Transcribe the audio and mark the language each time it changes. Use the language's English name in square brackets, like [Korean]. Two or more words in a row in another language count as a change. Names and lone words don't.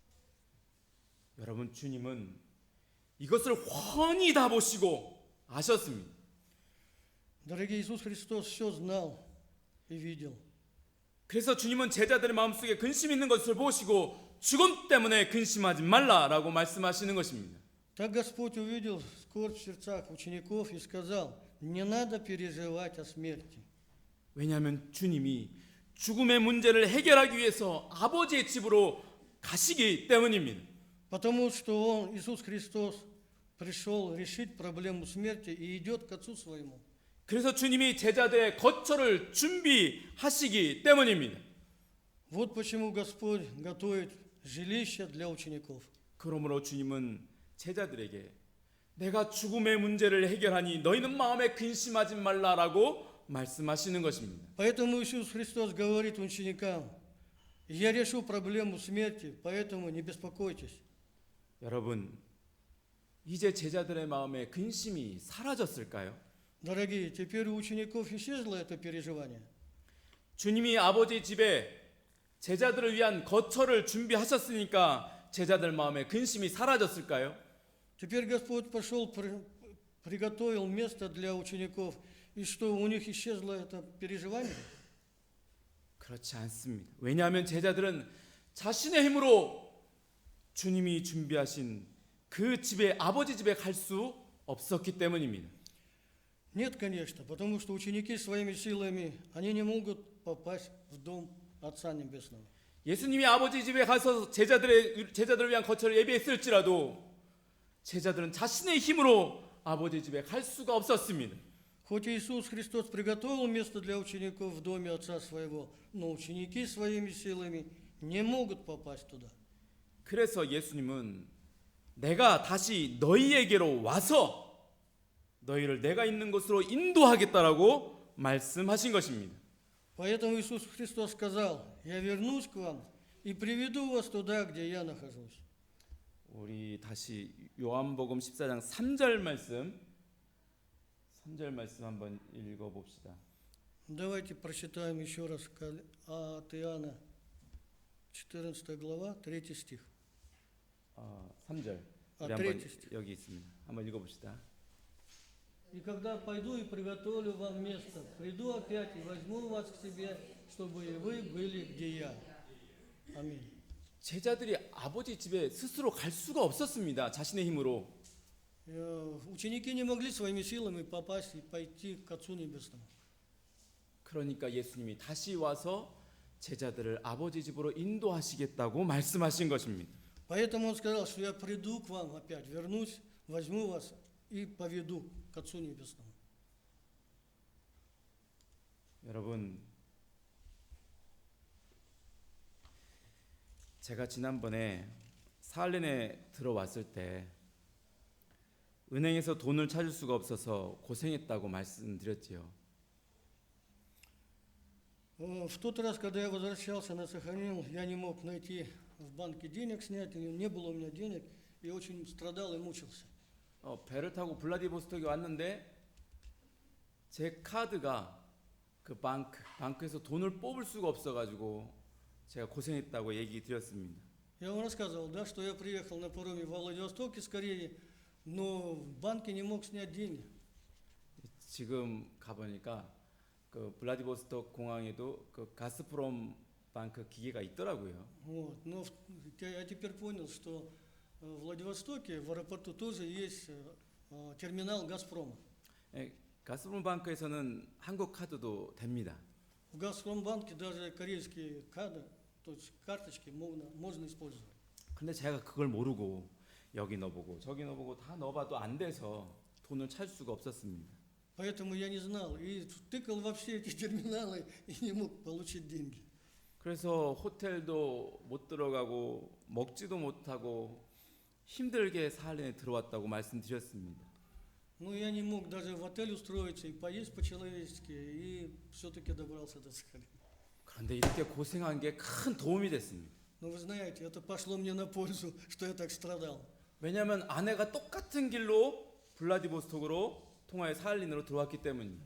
[Korean] 여러분, 주님은 이것을 훤히 다 보시고 아셨습니다. [Russian] Дорогой Иисус Христос все знал и видел. [Korean] 그래서 주님은 제자들의 마음속에 근심 있는 것을 보시고 죽음 때문에 근심하지 말라라고 말씀하시는 것입니다. [Russian] Так Господь увидел скорбь в сердцах учеников и сказал, не надо переживать о смерти. [Korean] 왜냐하면 주님이 죽음의 문제를 해결하기 위해서 아버지의 집으로 가시기 때문입니다. [Russian] Потому что Он, Иисус Христос, пришел решить проблему смерти и идет к Отцу Своему. [Korean] 그래서 주님이 제자들의 거처를 준비하시기 때문입니다. [Russian] Вот почему Господь готовит жилище для учеников. [Korean] 그러므로 주님은 제자들에게 내가 죽음의 문제를 해결하니 너희는 마음에 근심하지 말라라고 말씀하시는 것입니다. [Russian] Поэтому Иисус Христос говорит ученикам, я решу проблему смерти, поэтому не беспокойтесь. [Korean] 여러분, 이제 제자들의 마음에 근심이 사라졌을까요? [Russian] Дорогие, теперь у учеников исчезло это переживание. [Korean] 주님이 아버지 집에 제자들을 위한 거처를 준비하셨으니까 제자들 마음에 근심이 사라졌을까요? [Russian] Теперь Господь пошел, приготовил место для учеников, и что, у них исчезло это переживание? [Korean] 그렇지 않습니다. 왜냐하면 제자들은 자신의 힘으로 주님이 준비하신 그 집에 아버지 집에 갈 수 없었기 때문입니다. [Russian] Нет, конечно, потому что ученики своими силами, они не могут попасть в дом Отца Небесного. [Korean] 예수님이 아버지 집에 가서 제자들을 위한 거처를 예비했을지라도 제자들은 자신의 힘으로 아버지 집에 갈 수가 없었습니다. [Russian] Хоть Иисус Христос приготовил место для учеников в доме Отца Своего, но ученики своими силами не могут попасть туда. [Korean] 그래서 예수님은 내가 다시 너희에게로 와서 너희를 내가 있는 곳으로 인도하겠다라고 말씀하신 것입니다. [Russian] Поэтому Иисус Христос сказал, я вернусь к вам и приведу вас туда, где я нахожусь. [Korean] 우리 다시 요한복음 14장 3절 말씀 한번 읽어봅시다. [Russian] Давайте прочитаем еще раз от Иоанна, 14 глава, 3 стих. [Korean] 3절. 아, 우리 한번 [Russian] третий. [Korean] 여기 있습니다. 한번 읽어봅시다. [Russian] И когда пойду и приготовлю вам место, приду опять и возьму вас к себе, чтобы и вы были, где я. Аминь. [Korean] 제자들이 아버지 집에 스스로 갈 수가 없었습니다. 자신의 힘으로. [Russian] Ученики не могли своими силами попасть и пойти к Отцу Небесному. [Korean] 그러니까 예수님이 다시 와서 제자들을 아버지 집으로 인도하시겠다고 말씀하신 것입니다. [Russian] Поэтому Он сказал, что я приду к вам опять, вернусь, возьму вас и поведу к Отцу Небесному. [Korean] 여러분, 제가 지난번에 사할린에 들어왔을 때 은행에서 돈을 찾을 수가 없어서 고생했다고 말씀드렸지요. [Russian] В тот раз, когда я возвращался на Сахалин, я не мог найти в банке денег снять, не было у меня денег, и очень страдал и мучился. [Korean] 배를 타고 블라디보스톡에 왔는데 제 카드가 그 방크에서 돈을 뽑을 수가 없어가지고 제가 고생했다고 얘기 드렸습니다. [Russian] Я вам рассказывал, да, что я приехал на пароме во Владивосток из Кореи, но в банке не мог снять деньги. [Korean] 지금 가보니까 그 블라디보스토크 공항에도 그 가스프롬 방크 기계가 있더라고요. [Russian] Вот. Но я теперь понял, что в Владивостоке, в аэропорту тоже есть терминал «Газпрома». [Korean] 예, 가스프롬 방크에서는 한국 카드도 됩니다. [Russian] В «Газпромбанке» даже корейские кады, то есть карточки можно использовать. [Korean] 근데 제가 그걸 모르고 여기 넣어보고 저기 넣어보고 다 넣어봐도 안 돼서 돈을 찰 수가 없었습니다. [Russian] Поэтому я не знал и тыкал во все эти терминалы и не мог получить деньги. [Korean] 그래서 호텔도 못 들어가고 먹지도 못하고 힘들게 사할린에 들어왔다고 말씀드렸습니다. [Russian] Ну, я не мог даже в отель устроиться и поесть по-человечески, и все-таки добрался до Сахалина. [Korean] 그런데 이렇게 고생한 게 큰 도움이 됐습니다. [Russian] Но вы знаете, это пошло мне на пользу, что я так страдал. [Korean] 왜냐하면 아내가 똑같은 길로 블라디보스톡으로 통화의 사할린으로 들어왔기 때문입니다.